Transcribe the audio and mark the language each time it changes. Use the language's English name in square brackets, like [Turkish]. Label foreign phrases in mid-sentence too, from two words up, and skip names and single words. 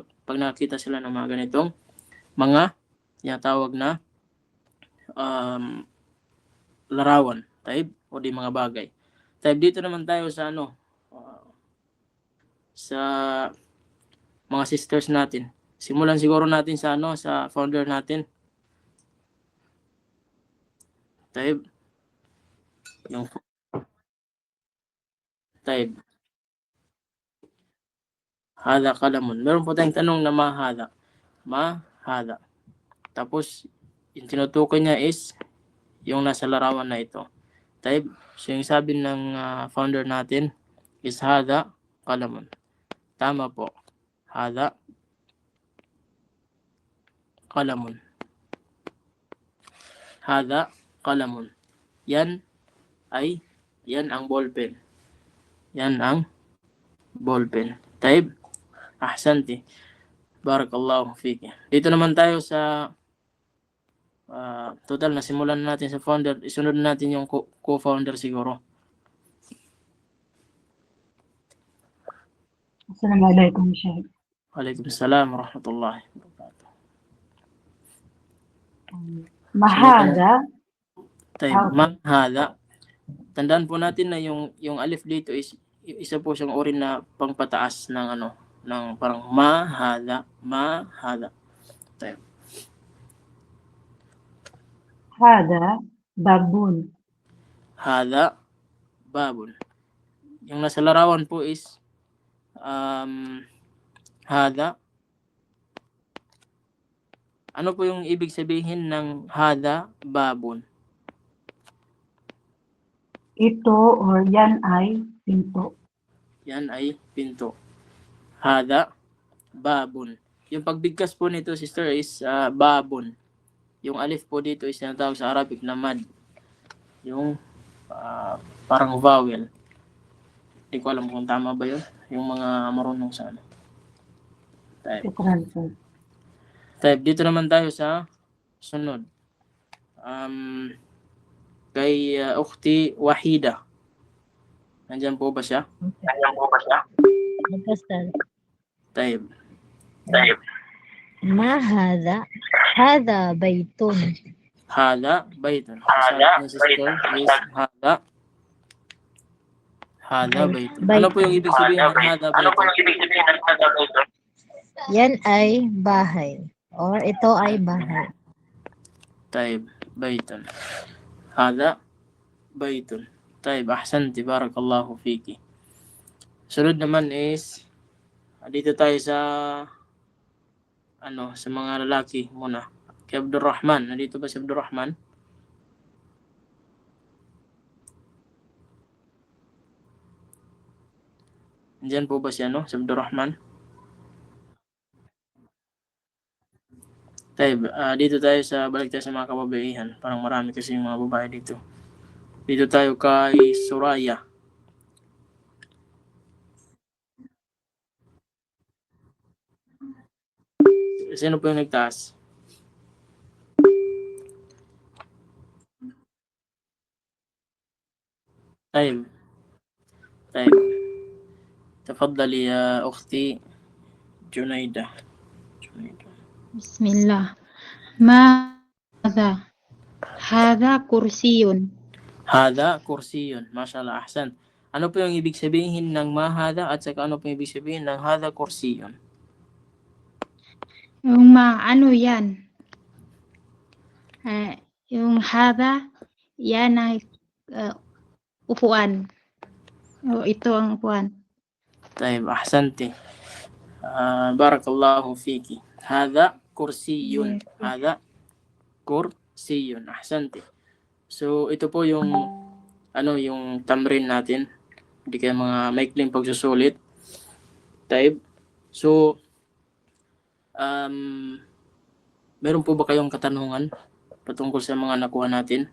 [Filipino] Pag nakita sila ng mga ganitong mga tinatawag na larawan, taib, o di mga bagay. Taib, dito naman tayo sa sa mga sisters natin. Simulan siguro natin sa sa founder natin. Taib. Yung taib. [Arabic] هذا قلم. [Filipino] Meron po tayong tanong na mahada. [Arabic] ما هذا. [Filipino] Tapos, yung tinutukoy niya is yung nasa larawan na ito. Taib. So, yung sabi ng founder natin is [Arabic] هذا قلم. [Filipino] Tama po. [Arabic] هذا قلم. هذا قلم. [Filipino] Yan ang ballpen. Yan ang ballpen. Taib. [Arabic] أحسنت بارك الله فيك. [Filipino] Dito naman tayo sa total na simulan natin sa founder. Isunod natin yung co-founder siguro. [Arabic] السلام عليكم شيخ. وعليكم السلام ورحمة الله وبركاته. ما هذا. ما هذا. [Filipino] Tandaan po natin na yung alif dito is isa po siyang uri na pangpataas ng ng parang mahada. Tayo. [Arabic] هذا باب. هذا باب. [Filipino] Yung nasa larawan po is hada. Ano po yung ibig sabihin ng [Arabic] هذا باب? [Filipino] Ito or yan ay pinto. Yan ay pinto. [Arabic] هذا باب. [Filipino] Yung pagbigkas po nito, sister, is babun. Yung alif po dito is tinatawag sa Arabic na mad. Yung parang vowel. Hindi ko alam kung tama ba yun. Yung mga marunong sa ano. I-translate. Type. Dito naman tayo sa sunod. Kay Ukhti Wahida. Nandyan po ba siya? Type. [Arabic] ما هذا؟ هذا بيت. هذا بيت هذا بيت. هذا بيت. [Filipino] Ano po yung ibig sabihin ng [Arabic] هذا بيت? [Filipino] Yan ay bahay. Or ito ay bahay. Type. [Arabic] بيت هذا بيت. Type. Ahsanti. بارك الله فيك. [Filipino] Sunod naman is dito tayo sa sa mga lalaki muna. Kay Abdurrahman. Nandito ba si Abdurrahman? Diyan po ba si si Abdurrahman? Dito tayo balik tayo sa mga kababaihan. Parang marami kasi yung mga babae dito. Dito tayo kay Suraya. Sino po yung nagtaas? [Arabic] طيب تفضلي يا أختي جنيدة. بسم الله. ما هذا؟ هذا كرسي. هذا كرسي ما شاء الله أحسن. [Filipino] Ano po yung ibig sabihin ng mahada at saka ano po yung ibig sabihin ng [Arabic] هذا كرسي? [Filipino] Yung ano yan? Yung hada, yan ay upuan. Ito ang upuan. [Arabic] طيب أحسنتي. بارك الله فيك. هذا كرسي. هذا كرسي. أحسنتي. [Filipino] So ito po yung yung tamrin natin. Hindi kaya mga maikling pagsusulit. Type. So meron po ba kayong katanungan patungkol sa mga nakuha natin?